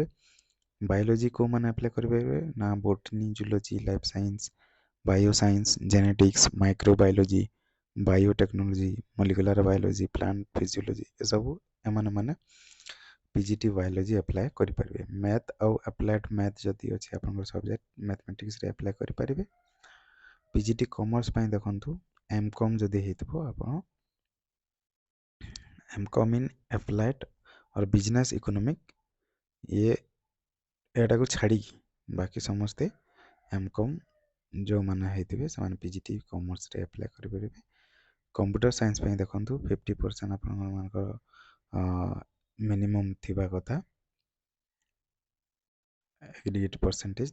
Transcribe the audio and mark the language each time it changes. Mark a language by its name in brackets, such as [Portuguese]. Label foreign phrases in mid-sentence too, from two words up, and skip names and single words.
[Odia] ବାୟୋଲୋଜି କେଉଁମାନେ ଆପ୍ଲାଏ କରିପାରିବେ ନା [English] botany zoology life science bio science genetics microbiology biotechnology molecular biology plant physiology [Odia] ଏସବୁ ଏମାନେ [English] PGT biology [Odia] ଆପ୍ଲାଏ କରିପାରିବେ। ମ୍ୟାଥ୍ ଆଉ [English] applied math [Odia] ଯଦି ଅଛି ଆପଣଙ୍କର ସବଜେକ୍ଟ ମ୍ୟାଥମେଟିକ୍ସରେ ଆପ୍ଲାଏ କରିପାରିବେ। [English] PGT commerce [Odia] ପାଇଁ ଦେଖନ୍ତୁ ଏମ୍କମ୍ ଯଦି ହେଇଥିବ ଆପଣ [English] MCom in applied [Odia] और [English] business economic [Odia] ये एटाକୁ ଛାଡ଼ିକି ବାକି ସମସ୍ତେ ଏମ୍କମ୍ ଯେଉଁମାନେ ହେଇଥିବେ ସେମାନେ [English] PGT commerce [Odia] ଆପ୍ଲାଏ କରିପାରିବେ। [English] computer science [Odia] ପାଇଁ ଦେଖନ୍ତୁ 50% ଆପଣମାନଙ୍କର ମିନିମମ୍ ଥିବା କଥା [English] aggregate percentage.